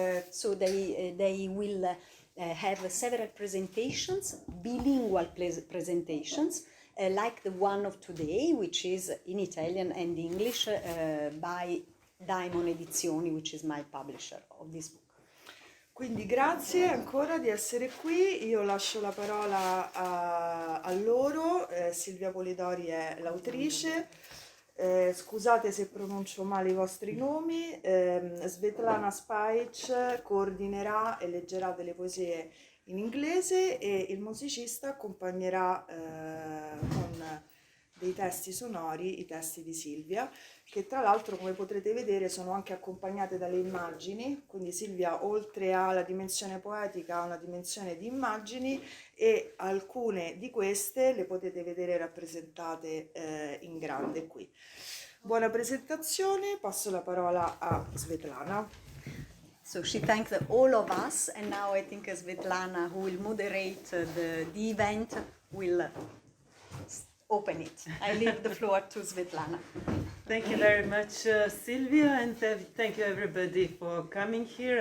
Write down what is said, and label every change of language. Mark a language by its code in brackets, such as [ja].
[en] So they will have several presentations, bilingual presentations, like the one of today, which is in Italian and English by Daimon Edizioni, which is my publisher of this book. [it] Quindi grazie ancora di essere qui, io lascio la parola a loro. Silvia Polidori è l'autrice, scusate se pronuncio male i vostri nomi. Svetlana Spaić coordinerà e leggerà delle poesie in inglese e il musicista accompagnerà con dei testi sonori i testi di Silvia, che tra l'altro, come potrete vedere, sono anche accompagnate dalle immagini, quindi Silvia oltre alla dimensione poetica ha una dimensione di immagini e alcune di queste le potete vedere rappresentate in grande qui. Buona presentazione, passo la parola a Svetlana. [en] So she thanked all of us, and now I think Svetlana, who will moderate the event, will open it. I leave the floor to Svetlana. Thank you very much, Silvia, and thank you everybody for coming here.